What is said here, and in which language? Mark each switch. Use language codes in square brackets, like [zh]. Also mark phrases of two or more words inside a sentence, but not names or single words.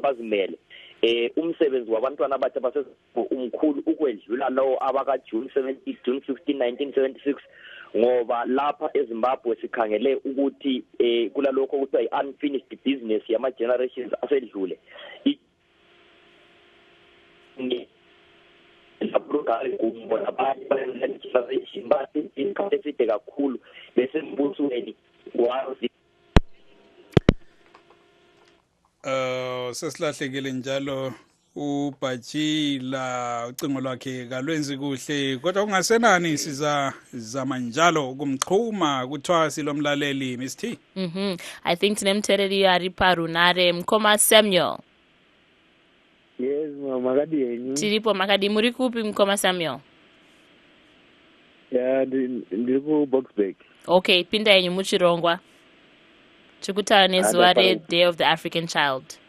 [nd] bazimele umsebenzi wabantwana abatsha baseZimbabwe umkhulu ukwedlula lowo abaka June 16 1976 ngoba lapha eZimbabwe sikhangele ukuthi kulalokho kuthiwa i- [en] unfinished business [nd] yama generations asedlule kakhulu bese mbusweni wazi sesilahlekele njalo uBhajila ucingo lwakhe kalwenzi kuhle kodwa kungasenani sizama njalo ukumchuma kuthwasi lomlaleli Miss T. [sn] I think tinemtheleli ari parunare Mkhoma Samuel. Yes, makadi yenyu. Tiripo makadi muri kupi Mkhoma Samuel? Yeah, ndiri ku Boxburg. Okay, pinda yenyu muchirongwa. Chikutaura nezuva [en] Day of the African Child.